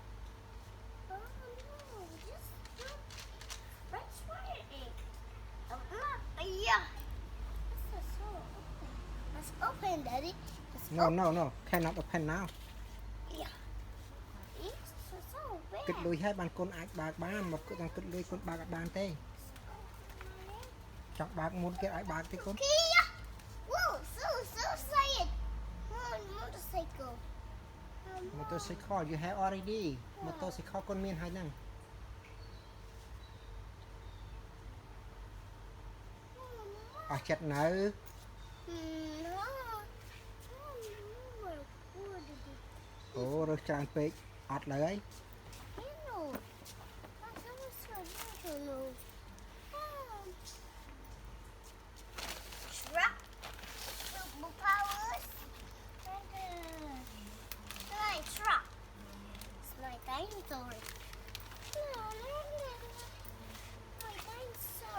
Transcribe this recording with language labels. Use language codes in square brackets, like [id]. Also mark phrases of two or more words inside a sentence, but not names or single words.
[en] Oh no, just don't. Let's try it. Oh, look. Yeah. This is so open. Let's open, Daddy. Let's no open. no no cannot open now Yeah. It's so bad. [km] គិតលុយហើយបានកូនអាចបើកបានមកគិតតែគិតលុយកូនបើកអត់បានទេចង់បើកមុនគេឲ្យបើកទេកូន [en] Kia. Whoa, so excited. Motorcycle. motorcycle you have already motorcycle [km] កូនមានហើយហ្នឹង អស់ចិត្តនៅ អូរើសច្រើនពេកអត់លើហើយ [en] Truck, superpowers, my truck. It's my dinosaur. My dinosaur.